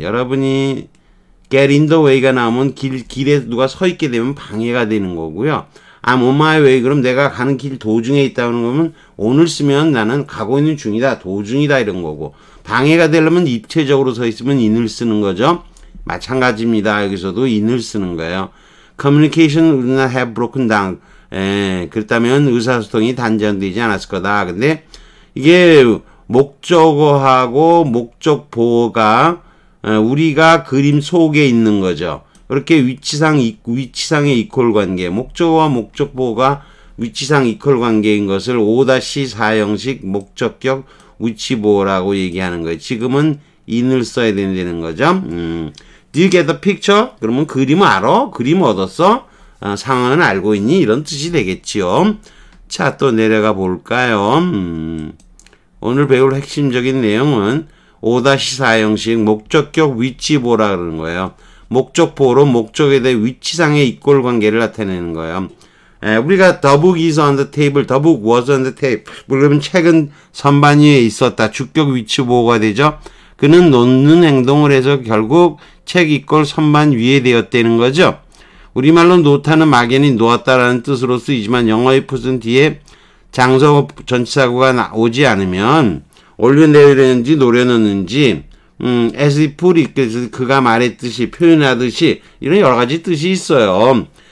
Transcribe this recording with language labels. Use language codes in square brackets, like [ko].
[ko] 여러분이 [en] get in the way [ko] 가 나오면 길에 누가 서 있게 되면 방해가 되는 거고요. [en] I'm on my way, [ko] 그럼 내가 가는 길 도중에 있다는 거면 on을 쓰면 나는 가고 있는 중이다, 도중이다 이런 거고, 방해가 되려면 입체적으로 서 있으면 in을 쓰는 거죠. 마찬가지입니다. 여기서도 in을 쓰는 거예요. [en] Communication would not have broken down. [ko] 그렇다면 의사소통이 단절되지 않았을 거다. 근데 이게 목적어하고 목적보어가 우리가 그림 속에 있는 거죠. 그렇게 위치상의 이퀄 관계, 목적어와 목적보어가 위치상 이퀄 관계인 것을 5-4 형식 목적격 위치보어라고 얘기하는 거예요. 지금은 in을 써야 된다는 거죠. [en] Do you get the picture? [ko] 그러면 그림을 알아? 그림 얻었어? 상황은 알고 있니? 이런 뜻이 되겠지요. 자, 또 내려가 볼까요? 오늘 배울 핵심적인 내용은 5-4 형식 목적격 위치보어라 그러는 거예요. 목적보어로 목적에 대해 위치상의 이퀄 관계를 나타내는 거예요. 우리가 [en] the book is on the table, the book was on the table. [ko] 그러면 책은 선반 위에 있었다. 주격 위치보어가 되죠. 그는 놓는 행동을 해서 결국 책 이퀄 선반 위에 되었다는 거죠. 우리말로 놓다는 막연히 놓았다라는 뜻으로 쓰이지만 영어의 풋은 뒤에 장소 전치사구가 오지 않으면 올려내렸는지 노려놓는지 [en] as if [ko] 그가 말했듯이 표현하듯이 이런 여러 가지 뜻이 있어요.